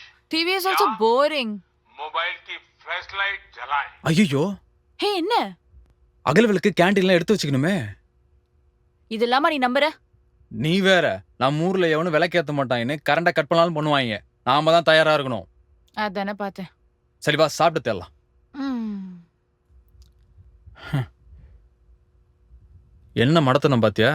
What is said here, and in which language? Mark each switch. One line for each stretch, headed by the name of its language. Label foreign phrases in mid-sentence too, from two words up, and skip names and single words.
English: TV is also boring.
Hindi: मोबाइल की फ्लैश लाइट जलाएं।
Tamil: ஐயோ, ஹே, என்ன அகல் விளக்கு கேண்டீன்ல எடுத்து வச்சுக்கணுமே. இதெல்லாமா நீ நம்புற? நீ வேற, நம்ம ஊர்ல எவனும் விளக்கேத்த மாட்டாங்கன்னு
English: current cut
Tamil: பண்ணாலும் பண்ணுவாங்க. நாம தான் தயாரா இருக்கணும். அதானே பார்த்தேன். சரி வா, சாப்பிட்டு தேடலாம். என்ன மடத்தனம் பாத்தியா?